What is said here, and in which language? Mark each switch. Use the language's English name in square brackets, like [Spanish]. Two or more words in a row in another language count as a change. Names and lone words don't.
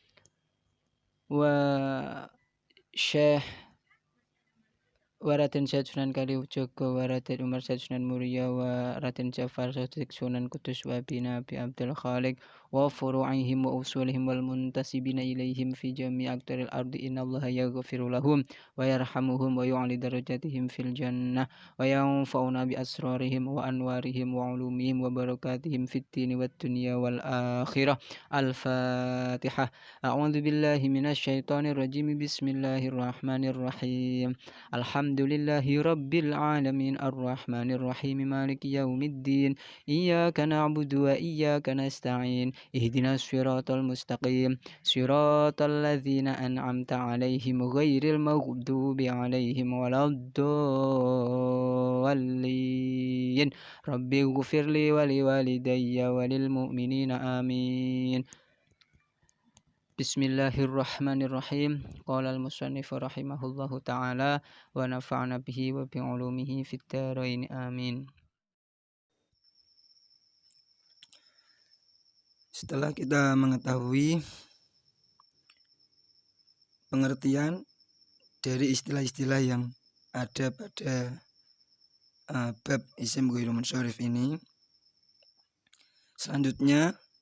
[Arabic] و Syekh Raden Said Sunan Kalijogo و Raden Umar Said Sunan Muria و Raden Jafar Sadiq Sunan Kudus و Abi Abdul Khaliq وفروعهم وأصولهم والمنتسبين إليهم في جميع أقطار الأرض، إن الله يغفر لهم ويرحمهم ويعلي درجاتهم في الجنة وينفعنا بأسرارهم وأنوارهم وعلومهم وبركاتهم في الدين والدنيا والآخرة. Al-Fatihah. أعوذ بالله من الشيطان الرجيم. بسم الله الرحمن الرحيم. الحمد لله رب العالمين الرحمن الرحيم مالك يوم الدين إياك نعبد وإياك نستعين اهدنا الصراط المستقيم صراط الذين أنعمت عليهم غير المغضوب عليهم ولا الضالين رب اغفر لي ولوالدي وللمؤمنين آمين. Bismillahirrahmanirrahim. قال المصنف رحمه الله تعالى ونفعنا به وبعلومه في الدارين آمين. [Indonesian] Setelah kita mengetahui pengertian dari istilah-istilah yang ada pada bab [Arabic] اسم غير منصرف [Indonesian] ini, selanjutnya